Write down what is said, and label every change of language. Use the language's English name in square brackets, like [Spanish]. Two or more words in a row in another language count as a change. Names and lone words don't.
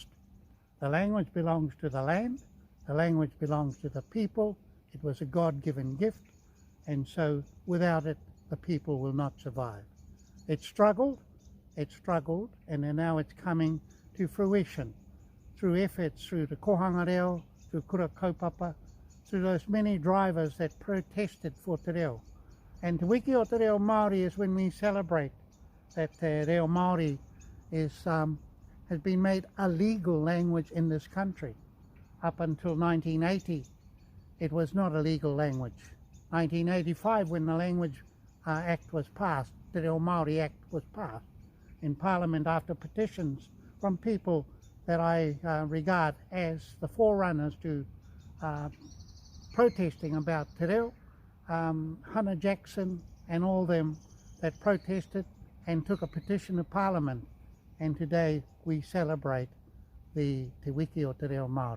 [English] The language belongs to the land, the language belongs to the people. It was a God-given gift, and so without it, the people will not survive. It struggled, and then now it's coming to fruition through efforts through the kohanga reo, through kura kaupapa, through those many drivers that protested for Te Reo. And Te Wiki o Te Reo Māori is when we celebrate that Te Reo Māori has been made a legal language in this country. Up until 1980, it was not a legal language. 1985, when the Language Act was passed, the Reo Māori Act was passed in Parliament after petitions from people that I regard as the forerunners to protesting about Te Reo, Hannah Jackson and all them that protested and took a petition to Parliament, and today we celebrate the Te Wiki o Te Reo Māori.